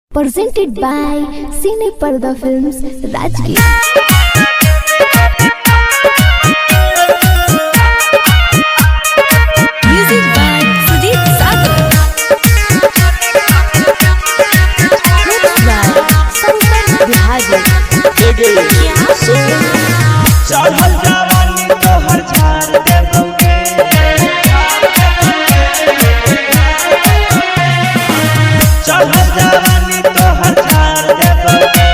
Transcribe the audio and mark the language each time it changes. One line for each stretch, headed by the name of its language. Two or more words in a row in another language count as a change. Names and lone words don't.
English: presented by Cine Parda Films, Rajgir. Music by Sujit Sagar. Mixed by Shankar Bihari.
Magahi: चढ़ल जवानी तोहर झाड़ देबोगे चढ़ल जवानी तोहर झाड़ देबोगे